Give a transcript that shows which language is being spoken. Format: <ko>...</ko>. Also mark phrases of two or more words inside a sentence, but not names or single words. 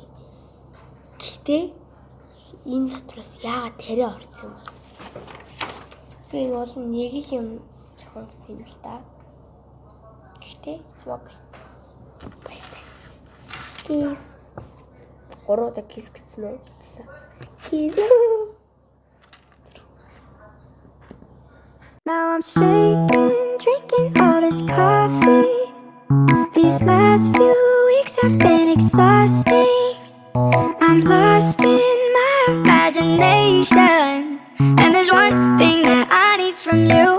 <mn>Гэхдээ энэ дотроос яагаад тариа орсон юм бол би бол нэг л юм зохиосон юм л да. Гэхдээ хамаагүй. Баярлалаа. Кис. Гороо кис гэсэн үү? Кис.</mn> <en>Now I'm shaking, drinking all this coffee. These last few weeks have been exhausting. I'm lost in my imagination, and there's one thing that I need from you.</en>